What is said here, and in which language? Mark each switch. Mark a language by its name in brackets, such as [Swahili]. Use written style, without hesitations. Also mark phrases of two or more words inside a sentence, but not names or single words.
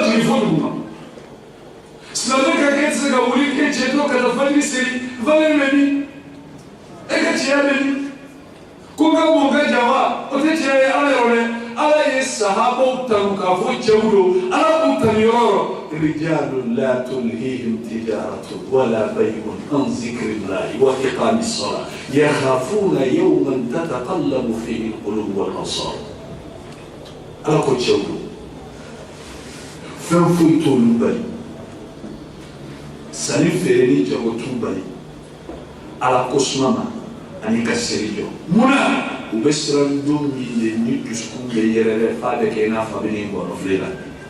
[Bambara] jigin fo duguma silamɛ ka kɛ tɛ se ka wuli kɛ cɛ dɔ ka taa fajiri seli valeur bɛ min e ka cɛya bɛ min ko ka bon ka jama o tɛ cɛ ye ala yɔrɔ dɛ ala ye sahabaw tanu k'a fɔ cɛw don ala k'u tanu yɔrɔ o yɔrɔ [Arabic] رجال لا تلهيهم تجارة ولا بيع عن ذكر الله وإقام الصلاة يخافون يوما تتقلب فيه القلوب والأبصار [Bambara] ala ko cɛw don fɛn foyi t'olu bali sanni feere ni jago t'u bali ala ko suma ma ani ka seli jɔ munna u bɛ siran don min ye ni dusukun bɛ yɛrɛyɛrɛ f'a bɛ kɛ i n'a fɔ a bɛ nin bɔnɔ filɛ la